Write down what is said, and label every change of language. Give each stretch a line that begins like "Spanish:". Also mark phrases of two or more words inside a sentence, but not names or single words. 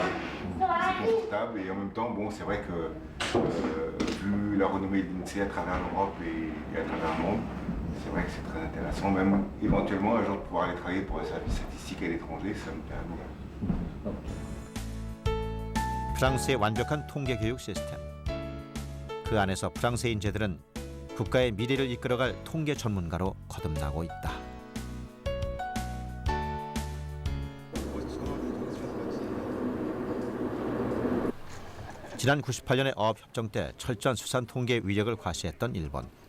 French: C'est confortable et en même temps, bon, c'est vrai que vu la renommée de l'INSEE à travers l'Europe et à travers le monde, c'est vrai que c'est très intéressant. Même éventuellement un jour de pouvoir aller travailler pour un service statistique à l'étranger, ça me plaît bien.
Korean: 프랑스의 완벽한 통계 교육 시스템. 그 안에서 프랑스의 인재들은 국가의 미래를 이끌어갈 통계 전문가로 거듭나고 있다. 지난 98년의 어업협정 때 철저한 수산 통계 위력을 과시했던 일본.